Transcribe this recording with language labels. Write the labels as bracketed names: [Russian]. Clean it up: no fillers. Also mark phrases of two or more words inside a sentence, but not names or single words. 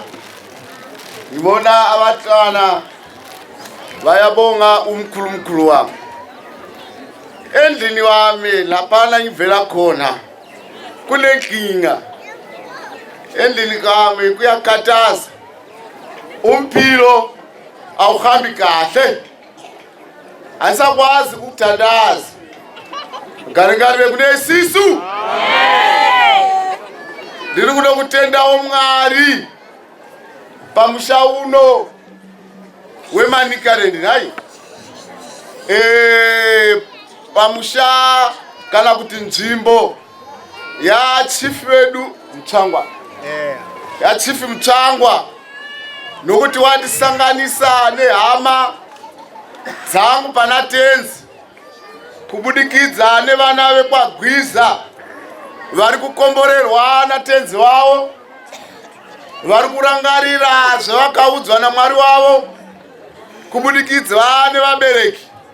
[North Ndebele] ngibona abatwana bayabonga umkhulu wami endlini wami lapha ngivela khona kunenkinga endlini kami kuyakhathaza umpilo awuhambi kahle asakwazi ukuthandaza ngane bekunesisu [Shona] ndiri kuda kutenda omwari pamusha uno wemanikareni nayi pamusha kana kuti nzvimbo ya chief wedu Mtsangwa ya chief Mtsangwa nokuti wandisanganisa nehama dzangu pana tenzi kubudikidza nevana vekwagwiza vari kukomborerwa natenzi wavo vari kurangarira zvavakaudzwa naMwari wavo kubudikidza nevabereki